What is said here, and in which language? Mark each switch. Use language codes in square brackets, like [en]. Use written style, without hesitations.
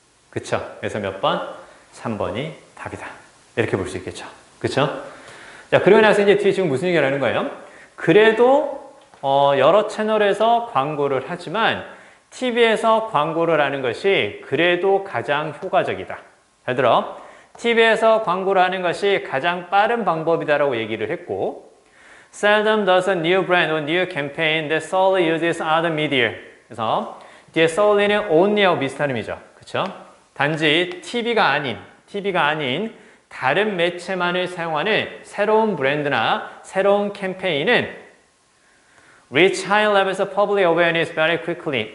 [ko] 그쵸? 그래서 몇 번? 3번이 답이다. 이렇게 볼 수 있겠죠. 그쵸? 자, 그러고 나서 이제 뒤에 지금 무슨 얘기를 하는 거예요? 그래도 여러 채널에서 광고를 하지만 TV에서 광고를 하는 것이 그래도 가장 효과적이다. 잘 들어. TV에서 광고를 하는 것이 가장 빠른 방법이다라고 얘기를 했고 [en] Seldom does a new brand or new campaign that solely uses other media. [ko] 그래서 뒤에 solely는 only하고 비슷한 의미죠. 그렇죠? 단지 TV가 아닌 다른 매체만을 사용하는 새로운 브랜드나 새로운 캠페인은 [en] reach high levels of public awareness very quickly.